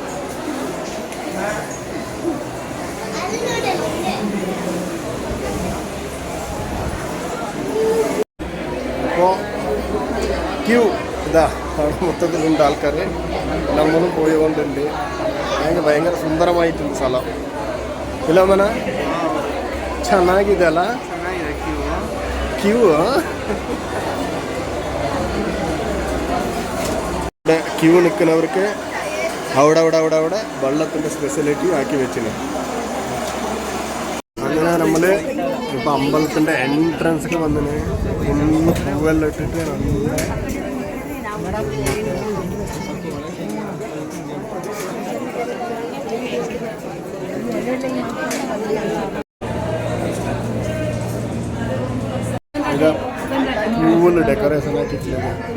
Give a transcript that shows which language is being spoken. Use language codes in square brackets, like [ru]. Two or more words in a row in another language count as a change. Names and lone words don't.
[ml] അപ്പോൾ ക്യൂ ഇതാ അവിടെ മൊത്തത്തിലുണ്ട് ആൾക്കാർ. നമ്മളും പോയിക്കൊണ്ടുണ്ട്. ഭയങ്കര സുന്ദരമായിട്ടുണ്ട് സ്ഥലം. [kn] ಇಲ್ಲ ಮನ ಚೆನ್ನಾಗಿದೆಯಲ್ಲ ಕ್ಯೂ. [ml] ക്യൂ നിൽക്കുന്നവർക്ക് അവിടെ വെള്ളത്തിൻ്റെ സ്പെഷ്യലിറ്റി ആക്കി വെച്ചിന്. അങ്ങനെ നമ്മൾ ഇപ്പോൾ അമ്പലത്തിൻ്റെ എൻട്രൻസൊക്കെ വന്നിന്. ഇന്ന് പൂവെല്ലാം ഇട്ടിട്ട് ഇത് പൂവിൽ ഡെക്കറേഷൻ ആക്കിയിട്ടുള്ളത്.